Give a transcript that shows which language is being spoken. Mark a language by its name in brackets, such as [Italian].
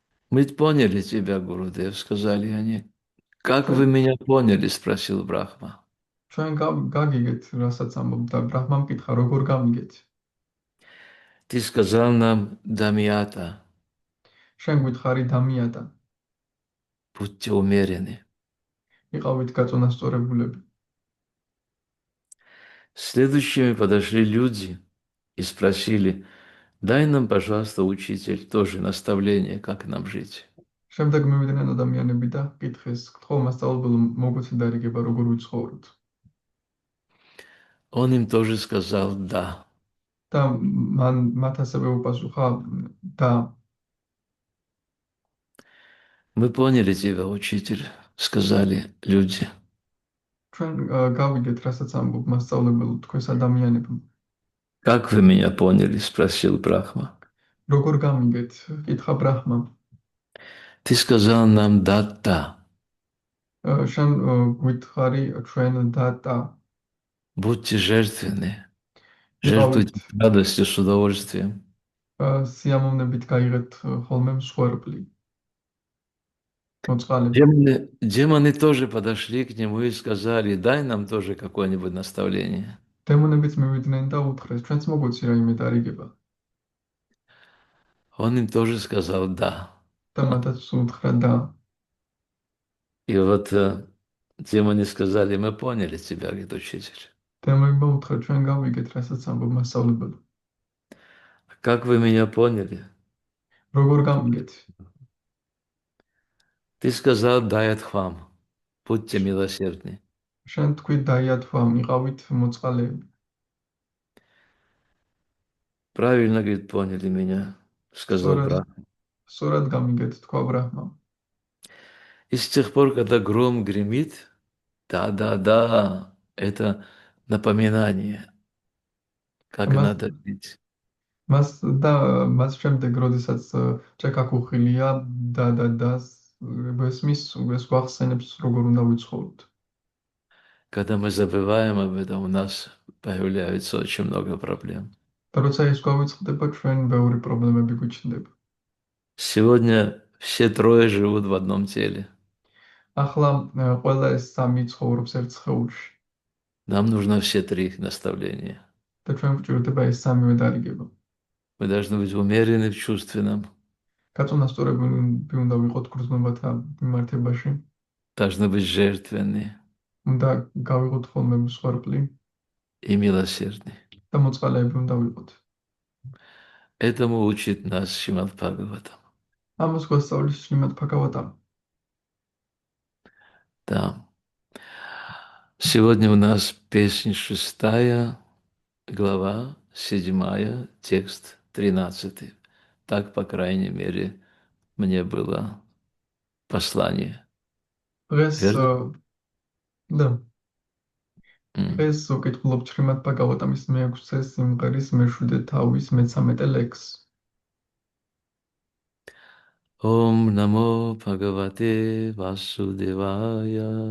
[Russian] Мы поняли тебя, Гурудев, сказали они. Как вы меня поняли, спросил Брахма. [Georgian] ჩვენ გაგიგეთ, რასაც ამბობ და ბრაჰმამ კითხა, როგორ გამიგეთ? [Russian] Ты сказал нам Дамията. [Georgian] შენ გვითხარი დამიატა. [Russian] Будьте умерены. [Georgian] იყავით გაწონასწორებულები. [Russian] Следующими подошли люди и спросили, дай нам, пожалуйста, учитель, тоже наставление, как нам жить. [Georgian] შემდეგ მივიდნენ ადამიანები და კითხეს, გთხოვ მასწავლებელო, მოგვეცე დარიგება, როგორ ვიცხოვროთ. [Russian] Он им тоже сказал да. [Georgian] და მათ ასევე უპასუხა და. [Russian] Мы поняли тебя, учитель, сказали люди. [Georgian] ჩვენ გავიგეთ, რასაც ამბობ მასწავლებელო, თქვენს ადამიანებმა. [Russian] Как вы меня поняли, спросил Брахма. [Georgian] როგორ გამიგეთ? კითხა ბრაჰმამ. [Russian] Ты сказал нам да. [Georgian] შენ გვითხარი ჩვენ და. [Russian] Будьте жертвенны. Жертвуйте радостью с удовольствием. [Georgian] სიამოვნებით გაიღეთ ხოლმე მსხვერპლი, მოწყალები. [Russian] Демоны тоже подошли к нему и сказали, дай нам тоже какое-нибудь наставление. [Georgian] დემონებიც მივიდნენ და უთხრეს, ჩვენც მოგვეცი რაიმე დარიგება. [Russian] Он им тоже сказал «да». [Georgian] და მათაც უთხრა და [Russian] И вот демоны сказали, мы поняли тебя, говорит учитель. [Georgian] დემონებმა უთხრა, ჩვენ გავიგეთ, რასაც ამბობ მასწავლებელო. [Russian] Как вы меня поняли? [Georgian] როგორ გამიგეთ? [Russian] Ты сказал, дай отхвам, будьте милосердны. [Georgian] შენ თქვი დაიათვა, მიყავით მოწყალეები. [Russian] Правильно, говорит, поняли меня, сказал [Georgian] სწორად [Russian] Брахма. [Georgian] სწორად გამიგეთ, თქვა ბრაჰმა. [Russian] И с тех пор, когда гром гремит, да, это напоминание, как [Georgian] მას [Russian] надо жить. [Georgian] მას და მას შემდეგ, როდესაც ჭექა-ქუხილია და ესმის, ეს გვახსენებს, როგორ უნდა ვიცხოვროთ. [Russian] Когда мы забываем об этом, у нас появляется очень много проблем. [Georgian] და როცა ეს გვავიწყდება, ჩვენ ბევრი პრობლემები გვიჩნდება. [Russian] Сегодня все трое живут в одном теле. [Georgian] ახლა ყველა ეს სამი ცხოვრობს ერთ სხეულში [Russian] Нам нужно все три наставления. [Georgian] და ჩვენ გვჭირდება ეს სამივე დარიგება. [Russian] Мы должны быть умерены в чувственном, [Georgian] გაწონასწორებული უნდა ვიყოთ გრძნობათა მიმართებაში, [Russian] должны быть жертвенны [Georgian] უნდა გავიყოთ ხოლმე მსხვერპლი [Russian] и милосердны. [Georgian] და მოწყალეები უნდა ვიყოთ. [Russian] Этому учит нас Шримад Бхагаватам. [Georgian] ამას გვასწავლის შრიმად ბჰაგავატამ. [Russian] Да. Сегодня у нас песня 6, глава 7, текст 13. Так, по крайней мере, мне было послание. [Georgian] დღეს [Russian] Верно? [Georgian] და М. დღეს ვკითხულობთ შრიმად ბჰაგავატამის მე-6 სიმღერის მე-7 თავის მე-13 ლექსს. [Sanskrit] Ом намо Бхагавате Васудевая.